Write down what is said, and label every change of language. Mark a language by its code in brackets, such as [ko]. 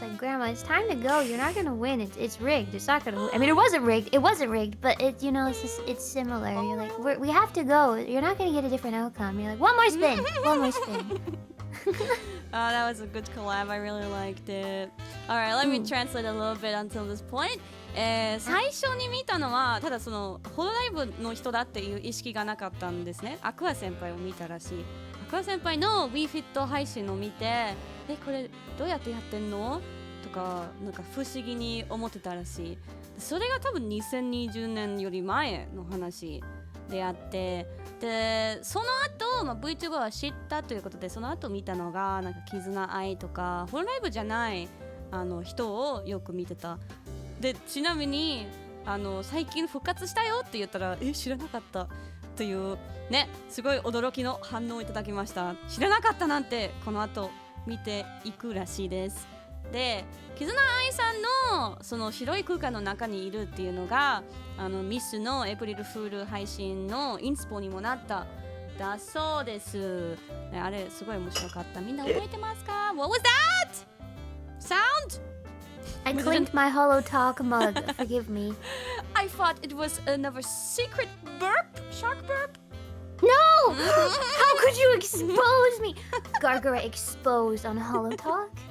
[en] It's like, Grandma, it's time to go. You're not gonna win. It's rigged. It's not gonna. I mean, it wasn't rigged. It wasn't rigged, but it's it's similar. You're like, we have to go. You're not gonna get a different outcome. You're like, one more spin. One more spin. Oh, that was a good collab. I really liked it. Alright, let me translate a little bit until this point. [ja] 最初に見たのはただそのホロライブの人だっていう意識がなかったんですね。アクア先輩を見たらしい。アクア先輩の WeFit 配信を見て、これどうやってやってんのとかなんか不思議に思ってたらしい。それが多分2020年より前の話であって、でその後、VTuber は知ったということでその後見たのがなんか絆愛とかホロライブじゃない人をよく見てた。でちなみに最近復活したよって言ったら知らなかったというねすごい驚きの反応をいただきました。知らなかったなんてこの後見ていくらしいです。で絆愛さんのその白い空間の中にいるっていうのがミスのエプリルフール配信のインスポにもなっただそうです。あれすごい面白かった。みんな覚えてますか？ [en] What was that? Sound? I clinked my Holotalk mug. Forgive me. I thought it was another secret burp? Shark burp? No! How could you expose me? Gargara exposed on Holotalk?